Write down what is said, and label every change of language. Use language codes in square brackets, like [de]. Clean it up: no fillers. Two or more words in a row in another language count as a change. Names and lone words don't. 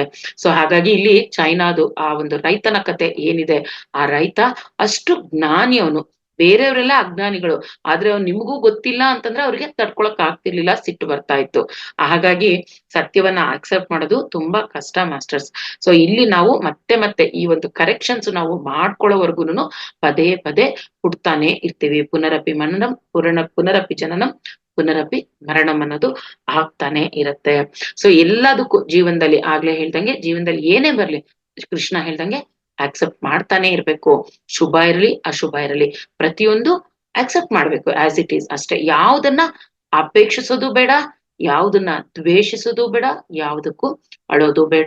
[kn] ಸೊ ಹಾಗಾಗಿ ಇಲ್ಲಿ ಚೈನಾದು ಆ ಒಂದು ರೈತನ ಕತೆ ಏನಿದೆ, ಆ ರೈತ ಅಷ್ಟು ಜ್ಞಾನಿ ಅವನು, ಬೇರೆಯವರೆಲ್ಲ ಅಜ್ಞಾನಿಗಳು. ಆದ್ರೆ ಅವ್ನು ನಿಮಗೂ ಗೊತ್ತಿಲ್ಲ ಅಂತಂದ್ರೆ ಅವ್ರಿಗೆ ತಡ್ಕೊಳಕ್ ಆಗ್ತಿರ್ಲಿಲ್ಲ, ಸಿಟ್ಟು ಬರ್ತಾ ಇತ್ತು. ಹಾಗಾಗಿ ಸತ್ಯವನ್ನ ಅಕ್ಸೆಪ್ಟ್ ಮಾಡೋದು ತುಂಬಾ ಕಷ್ಟ ಮಾಸ್ಟರ್ಸ್. ಸೊ ಇಲ್ಲಿ ನಾವು ಮತ್ತೆ ಈ ಒಂದು ಕರೆಕ್ಷನ್ಸ್ ನಾವು ಮಾಡ್ಕೊಳ್ಳೋವರ್ಗುನು ಪದೇ ಹುಡ್ತಾನೆ ಇರ್ತೀವಿ. [sa] ಪುನರಪಿ ಮನನಂ ಪುನರಪಿ ಜನನಂ ಪುನರಪಿ ಮರಣಂ [kn] ಅನ್ನೋದು ಆಗ್ತಾನೆ ಇರತ್ತೆ. ಸೊ ಎಲ್ಲದಕ್ಕೂ ಜೀವನದಲ್ಲಿ, ಆಗ್ಲೇ ಹೇಳ್ದಂಗೆ, ಜೀವನದಲ್ಲಿ ಏನೇ ಬರ್ಲಿ ಕೃಷ್ಣ ಹೇಳ್ದಂಗೆ ಆಕ್ಸೆಪ್ಟ್ ಮಾಡ್ತಾನೆ ಇರ್ಬೇಕು. ಶುಭ ಇರಲಿ ಅಶುಭ ಇರಲಿ ಪ್ರತಿಯೊಂದು ಆಕ್ಸೆಪ್ಟ್ ಮಾಡ್ಬೇಕು [en] as it is [kn] ಅಷ್ಟೇ. ಯಾವ್ದನ್ನ ಅಪೇಕ್ಷಿಸೋದು ಬೇಡ, ಯಾವ್ದನ್ನ ದ್ವೇಷಿಸೋದು ಬೇಡ, ಯಾವ್ದಕ್ಕೂ ಅಳೋದು ಬೇಡ.